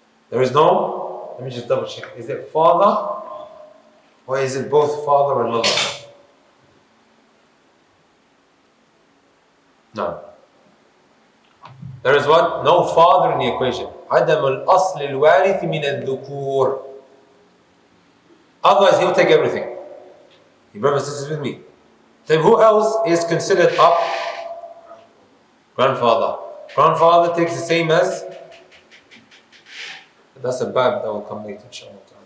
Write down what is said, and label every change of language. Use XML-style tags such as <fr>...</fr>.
<en>There is no, let me just double check. Is it father or is it both father and mother? No. There is what? No father in the equation.</en> <ar>عدم الأصل الوارث من الذكور.</ar> <en>Otherwise, he'll take everything. You brothers and sisters with me? Then who else is considered up? Grandfather. Grandfather takes the same as. That's a bab that will come later, inshallah.</en>